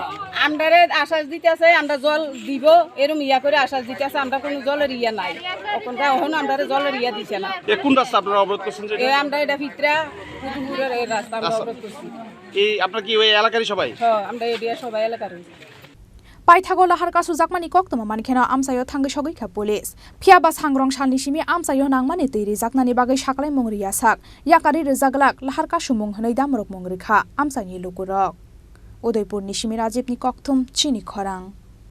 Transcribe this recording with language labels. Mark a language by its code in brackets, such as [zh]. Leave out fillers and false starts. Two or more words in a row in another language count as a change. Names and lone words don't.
[bn] আমরারে আশ্বাস দিতেছে আমরা জল দিব এরকম ইয়া করে আশ্বাস দিতেছে আমরা কোনো জলের ইয়া নাই এখন আমরা জলের ইয়া দিছে না কোন রাস্তা আপনারা অবরোধ করছেন এই আমরা এটা ভিতরা পুতুপুরের এই রাস্তা আমরা অবরোধ করছি এই আপনারা কি ওই এলাকারই সবাই হ্যাঁ আমরা এরিয়া সবাই এলাকারই [trp] Paithago Lahar Kasujakmani kok tuma mankhena amsayo thangai sokaikha police phiaba sangrongsalni simi amsayo nangmani tei rijaknani bagai saklai mongriya sak yakari rijaglak Lahar Kasumung hnai damrok mongrikha Amchaini Lukurok Udaipur ni simi Rajib ni kokthum Chini Khorang